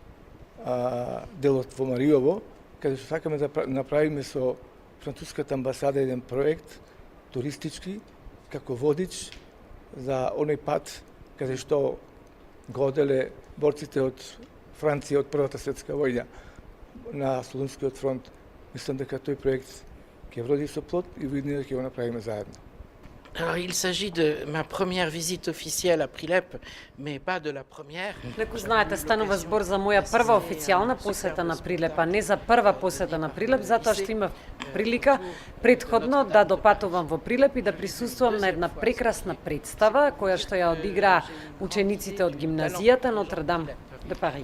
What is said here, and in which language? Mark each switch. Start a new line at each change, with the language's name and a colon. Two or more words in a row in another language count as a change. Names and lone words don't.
Macedonian: делот во Мариово, каде што сакаме да направиме со француската амбасада еден проект туристички, како водич за оној пат каде што го оделе борците од Франција од Првата светска војна на Солунскиот фронт. Мислам дека тој проект ќе вроди со плод и видно ќе го направиме заедно.
French: Alors, il s'agit de ma première visite officielle à Prilep, mais pas de la première.
Macedonian: Леку знаете, станува збор за моја прва официјална посета на Прилеп, а не за прва посета на Прилеп, затоа што имав прилика предходно да допатувам во Прилеп и да присуствувам на една прекрасна представа која што ја одигра учениците од гимназијата Нотр-Дам де Пари.